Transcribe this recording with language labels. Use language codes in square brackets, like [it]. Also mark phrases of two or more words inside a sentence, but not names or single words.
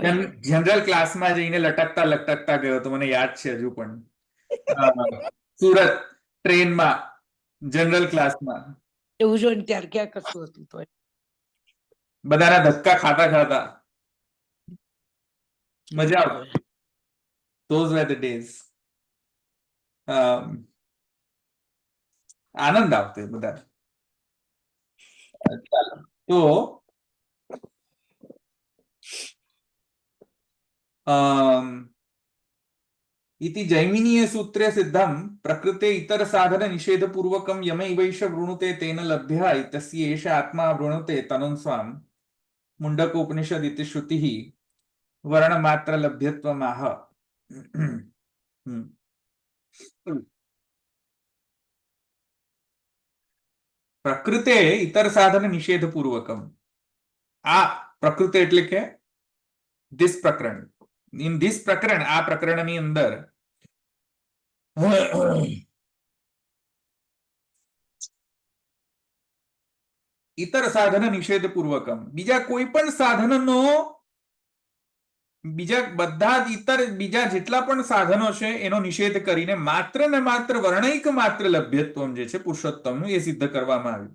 [gu] જનરલ ક્લાસમાં જઈને લટકતા ગયો તો મને યાદ છે હજુ પણ. સુરત ટ્રેનમાં જનરલ ક્લાસમાં એવું જોઈને ત્યારે ક્યાં કશું હતું તો. બધાના ધક્કા ખાતા મજા આવતી. [en] Those were the days. [gu] આનંદ આવતો બધા. [sa] તો इति जैमिनीय सूत्रे सिद्धं प्रकृते इतर साधन निषेध पूर्वकं यमैवैष वृणुते तेन लभ्यः इत्यस्य एष आत्मा वृणुते तनुं स्वां मुण्डकोपनिषद इति श्रुतिः वर्णमात्र लभ्यत्वमाह. પ્રકૃતે ઇતર સાધન નિષેધ પૂર્વકમ. [gu] આ પ્રકૃતિ એટલે કે this પ્રકરણ, [en] in this [gu] પ્રકરણ, આ પ્રકરણની અંદર [sa] ઇતર સાધન નિષેધ પૂર્વકમ, [gu] બીજા કોઈ પણ સાધનનો, બીજા બધા ઇતર બીજા જેટલા પણ સાધનો છે એનો નિષેધ કરીને માત્ર ને માત્ર વર્ણૈક માત્ર લભ્યત્વમ જે છે પુરુષોત્તમનું, એ સિદ્ધ કરવામાં આવ્યું.